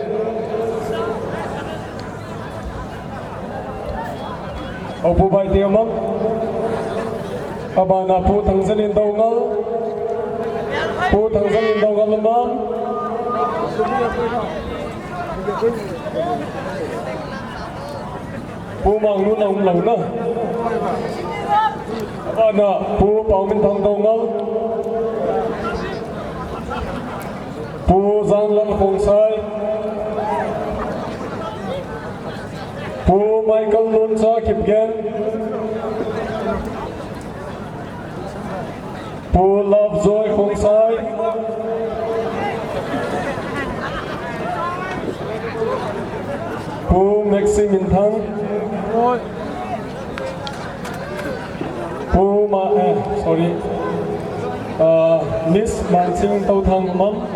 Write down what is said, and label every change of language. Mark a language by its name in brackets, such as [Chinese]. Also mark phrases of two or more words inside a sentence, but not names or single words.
[Thado Chin] Ho Pu Baite amam abana Pu Thangsalin Dongal Pu Thangsalin Dongal amam Pu Manglun Long Long na abana Pu Paumin Thang Dongal Pu Zanglal Khongsai Pu Michael Luncha Kipgen Pu Love Zoe Khongsai Pu Maxi Min Thang Pu Miss Mansing Tau Thang Mam